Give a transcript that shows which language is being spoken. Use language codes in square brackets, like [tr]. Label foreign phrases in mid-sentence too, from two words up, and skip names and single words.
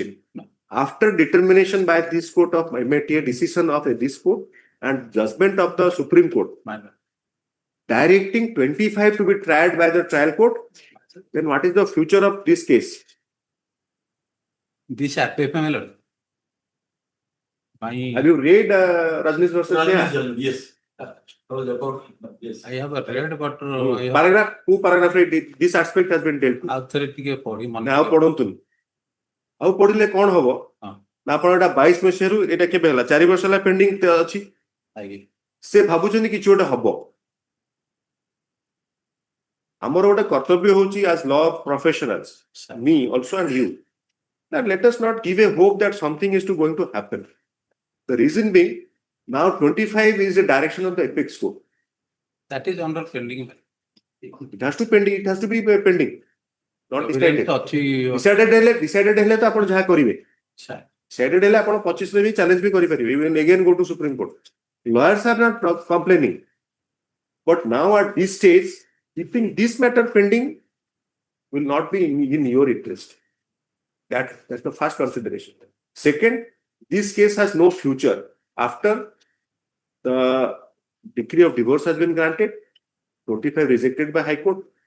[en] After determination by this court of MATA, decision of this court and judgment of the Supreme Court, directing 25 to be tried by the trial court, then what is the future of this case? This RPF, my lord. Have you read Rajnish versus Neha? Yes. Yes. I have read, but Paragraph, two paragraph, this aspect has been dealt with. authority pori [or] now ପଢନ୍ତୁନି ଆଉ ପଢିଲେ କଣ ହବ ନା ଆପଣ ଏଟା 22 ମସିହାରୁ ଏଟା କେବେ ହେଲା 4 ବର୍ଷ ହେଲା ପେଣ୍ଡିଂ ଅଛି ସେ ଭାବୁଛନ୍ତି କିଛି ଗୋଟେ ହବ ଆମର ଗୋଟେ କର୍ତ୍ତବ୍ୟ ହଉଛି [en] as law professionals me also and you that let us not give a hope that something is going to happen. The reason being now 25 is the direction of the apex court. That is under pending. It has to pending. It has to be pending. Not decided. [or] Decided ହେଲେ ତ ଆପଣ ଯାହା କରିବେ decided ହେଲେ ଆପଣ 25 ରେ ବି challenge ବି କରିପାରିବେ. [en] You will again go to Supreme Court. Lawyers are not complaining. But now at this stage, keeping this matter pending will not be in your interest. That's the first consideration. Second, this case has no future after the decree of divorce has been granted, 25 rejected by High Court.